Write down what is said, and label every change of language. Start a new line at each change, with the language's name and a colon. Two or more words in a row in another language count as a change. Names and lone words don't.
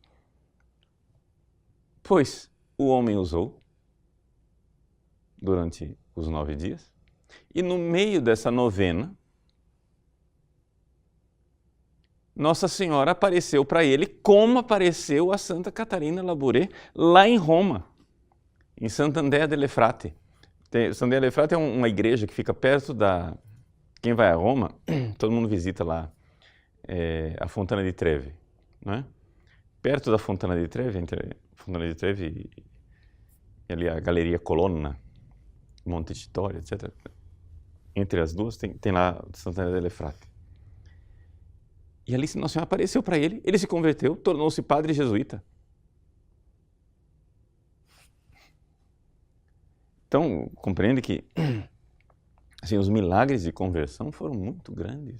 Portuguese: Pois o homem usou durante os 9 dias e no meio dessa novena, Nossa Senhora apareceu para ele como apareceu a Santa Catarina Labouré lá em Roma, em Sant'Andrea delle Frate. Sant'Andrea delle Frate é uma igreja que fica perto da... Quem vai a Roma, todo mundo visita lá a Fontana di Trevi, não é? Perto da Fontana di Trevi, entre a Fontana di Trevi e ali a Galeria Colonna, Montecitorio, etc. Entre as duas tem lá Sant'Andrea delle Frate. E ali Nossa Senhora apareceu para ele, ele se converteu, tornou-se padre jesuíta. Então, compreende que assim, os milagres de conversão foram muito grandes.